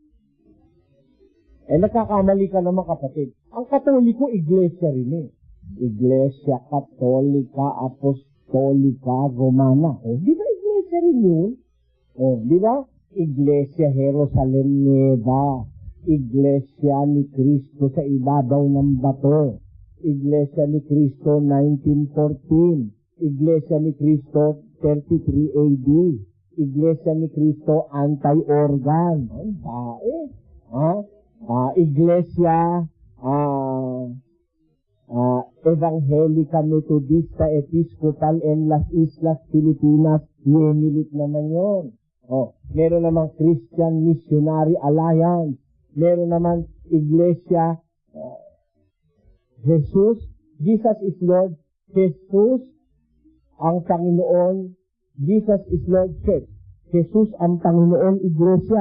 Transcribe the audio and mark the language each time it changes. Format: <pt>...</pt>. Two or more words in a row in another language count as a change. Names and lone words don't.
<tl>Nagkakamali ka naman kapatid. Ang katoliko, iglesia rin Iglesia Katolika Apostolika Romana. Di ba iglesia rin yun? Di ba? Iglesia Jerusalem Nueva. Iglesia ni Cristo sa ibabaw ng bato. Iglesia ni Cristo 1914. Iglesia ni Cristo 33 AD. Iglesia ni Cristo anti-organ. Iglesia Evangelica Metodista Episcopal en las Islas Filipinas, Yenilit naman yun. Meron naman Christian Missionary Alliance, meron naman Iglesia Jesus is Lord, Jesus ang Panginoon, Jesus is Lord Church, Jesus ang Panginoon Iglesia.</tl>